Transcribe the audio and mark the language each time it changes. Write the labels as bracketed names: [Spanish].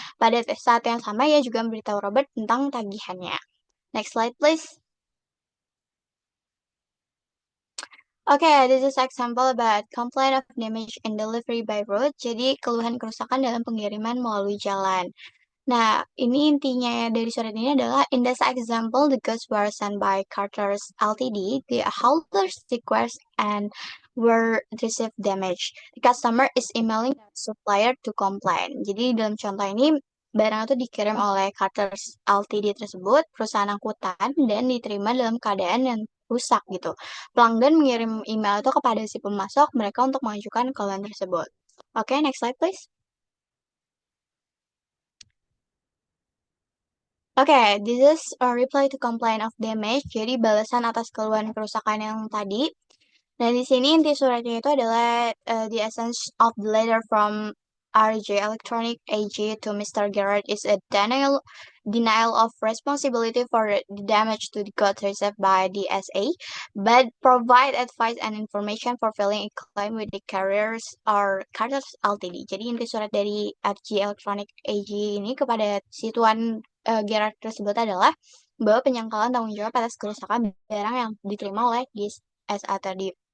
[Indonesian] Pada saat yang sama, ia juga memberitahu Robert tentang tagihannya. [English] Next slide, please. Okay, this is example about complaint of damage in delivery by road. [Indonesian] Jadi, keluhan kerusakan dalam pengiriman melalui jalan. Nah, ini intinya dari surat ini adalah, [English] in this example, the goods were sent by Carter's Ltd. The haulers request and were received damage. The customer is emailing the supplier to complain. [Indonesian] Jadi, dalam contoh ini, barang itu dikirim oleh Carter's Ltd tersebut, perusahaan angkutan, dan diterima dalam keadaan yang rusak gitu. Pelanggan mengirim email itu kepada si pemasok mereka untuk mengajukan keluhan tersebut. Oke, [English] next slide please. Oke, this is a reply to complaint of damage. [Indonesian] Jadi balasan atas keluhan kerusakan yang tadi. Nah, di sini inti suratnya itu adalah [English] the essence of the letter from RJ Electronic AG to Mr. Gerard is a denial of responsibility for the damage to the goods received by the SA, but provide advice and information for filing a claim with the carriers or Carters Ltd. [Indonesian] Jadi inti surat dari RJ Electronic AG ini kepada si tuan Gerard tersebut adalah bahwa penyangkalan tanggung jawab atas kerusakan barang yang diterima oleh di SA tadi.